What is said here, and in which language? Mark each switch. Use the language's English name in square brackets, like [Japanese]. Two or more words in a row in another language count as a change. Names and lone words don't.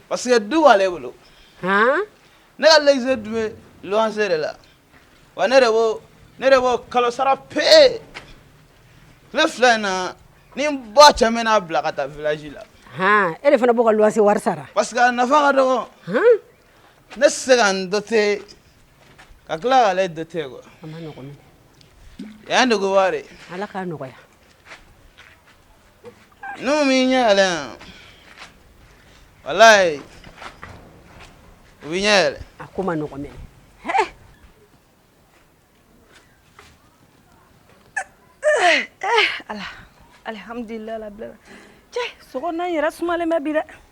[French] parce que [Bambara] du b'ale bolo ne ka l'exil dun bɛ luwanse de la wa ne de b'o kalo sara pee tile 2 in na ni n ba cɛ min n'a bila ka taa village la e de fana b'o ka luwanse wari sara [French] parce que [Bambara] a nafa ka dɔgɔ ne tɛ se ka n doter ka tila k'ale doter quoi a ma nɔgɔn ya ndugu ware ala k'a nɔgɔya n'u m'i ɲɛ yɛlɛ walayi u b'i ɲɛ yɛlɛ a ko ma nɔgɔ mɛnɛ alhamdulillah la bila cɛ sogo na yɛrɛ sumalen bɛ bi dɛ